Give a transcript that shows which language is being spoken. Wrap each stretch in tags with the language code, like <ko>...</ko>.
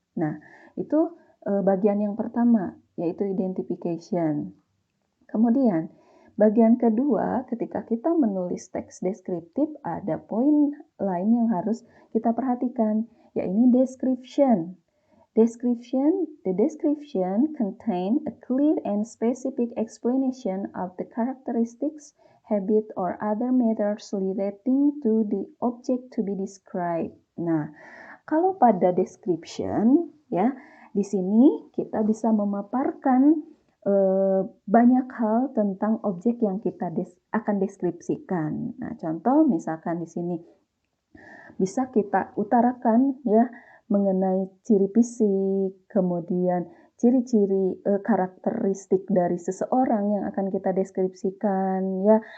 <id>Nah, itu bagian yang pertama, yaitu identification. Kemudian, bagian kedua, ketika kita menulis teks deskriptif, ada poin lain yang harus kita perhatikan, yaitu description.</id> <en>The description contain a clear and specific explanation of the characteristics, habit, or other matters relating to the object to be described.</en> <id>Nah, kalau pada description, ya, di sini kita bisa memaparkan banyak hal tentang objek yang kita akan deskripsikan. Nah, contoh misalkan di sini bisa kita utarakan ya mengenai ciri fisik, kemudian ciri-ciri karakteristik dari seseorang yang akan kita deskripsikan ya.</id>